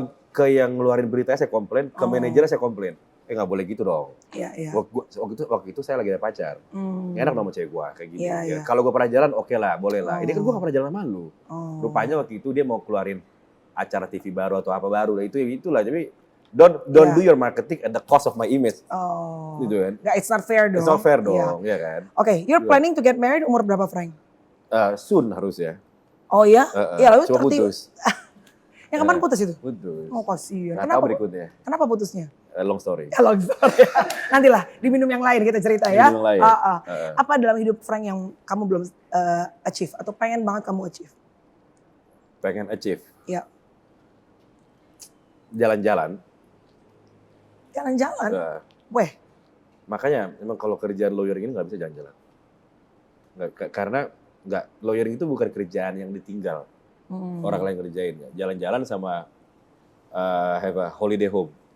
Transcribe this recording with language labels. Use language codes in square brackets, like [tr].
[id] Ke yang ngeluarin beritanya saya komplain, ke manajernya saya komplain. Nggak boleh gitu dong. Iya. Waktu itu saya lagi ada pacar. Enak dong sama cewek gue kayak gitu. Iya. Kalau gue pernah jalan, oke lah, boleh lah. Ini kan gue gak pernah jalan sama lu. Rupanya waktu itu dia mau keluarin acara TV baru atau apa baru. Itulah. [en] Jadi don't do your marketing at the cost of my image. [id] Gitu kan. [en] It's not fair [id] dong. [en] It's not fair [id] dong, ya kan. [en] Oke, you're planning to get married [id] umur berapa, [en] Frank? [id] Soon harus ya. Oh ya? Iya, lalu cuma putus. Yang kemarin putus itu? Putus. Oh, kasihan. Nggak tahu berikutnya. Kenapa putusnya? [en] Long story. Long story. [id] Nantilah diminum yang lain kita cerita ya. Minum yang lain. Apa dalam hidup Frank yang kamu belum achieve atau pengen banget kamu achieve? Pengen achieve? Iya. Jalan-jalan. Jalan-jalan? Weh. Makanya memang kalau kerjaan lawyering ini nggak bisa jalan-jalan. Karena lawyering itu bukan kerjaan yang ditinggal. Orang lain kerjain. Jalan-jalan sama [en] have a holiday home.